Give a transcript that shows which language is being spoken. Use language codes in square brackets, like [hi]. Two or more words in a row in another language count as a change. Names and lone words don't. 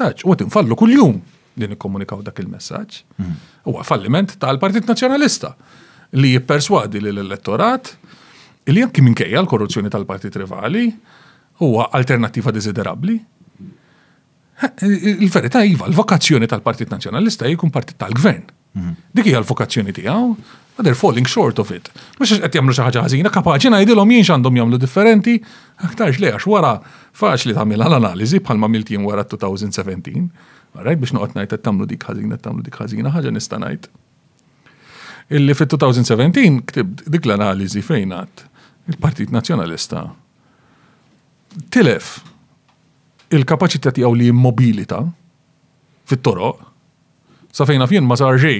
[mt] U qed infallu kuljum li nikkomunikaw dak il-messaġġ. Huwa falliment tal-Partit Nazzjonalista li jipperswadi lill-elettorat li anki minkejja l-korruzzjoni tal-partit rivali huwa alternattiva desiderabbli. Il-verità iva, l-vokazzjoni tal-Partit Nazzjonalista jkun partit tal-gvern. Dik hija l-vokazzjoni tiegħu, [en] but they're falling short of it. [mt] Mhux qed jagħmlu xi ħaġa ħażina, kapaċi ngħidilhom jien x'għandhom jagħmlu differenti, aktarx le għax wara faċli tagħmilha l-analiżi bħalma milt jien wara 2017. Rajt biex noqgħod ngħid qed tagħmlu dik ħażina, ħaġa nista' ngħid. Illi fit-2017 ktibt dik l-analiżi fejn għad il-Partit Nazzjonalista tilef il-kapaċità tiegħu li jimmobilita fit-toroq sa fejn fien ma sar xejn.